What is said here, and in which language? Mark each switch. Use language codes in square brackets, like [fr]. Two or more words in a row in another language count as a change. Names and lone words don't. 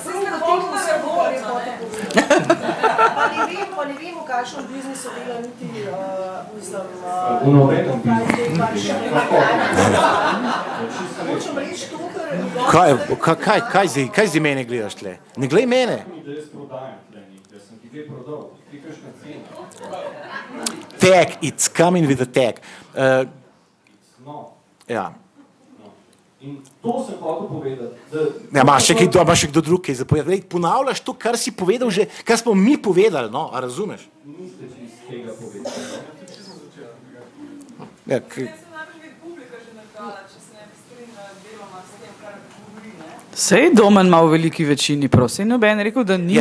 [sl] Pa ne vem, v kakšnem biznisu dela niti, mislim, v nobenem biznisu. Hočem reči to, ker... Kaj zdaj mene gledaš tle? Ne glej mene. Da jaz prodajam tle njih, da sem ti kaj prodal, ti kakšna cena. [en] Tag, it's coming with a tag. [sl] No. Ja. In to sem hotel povedati, da Ja, imaš še kdo drug, ki je zapovedal. Ponavljaš to, kar si povedal že, kar smo mi povedali, no, a razumeš? Niste čist tega povedali. Ja, Sej Domen ima v veliki večini prav, sej noben je rekel, da nima.